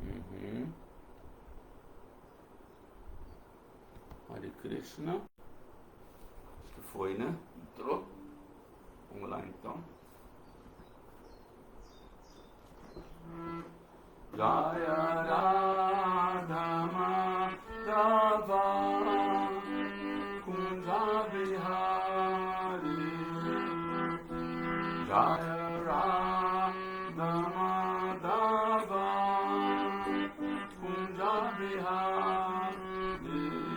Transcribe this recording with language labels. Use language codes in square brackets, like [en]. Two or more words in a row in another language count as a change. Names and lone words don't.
[sa] Uhum. Hare Krishna. [pt] Acho que foi, né? Entrou? Vamos lá então. [sa] Jaya Radha Madhava Kunja Bihari Jaya Radha Madhava Kunja Bihari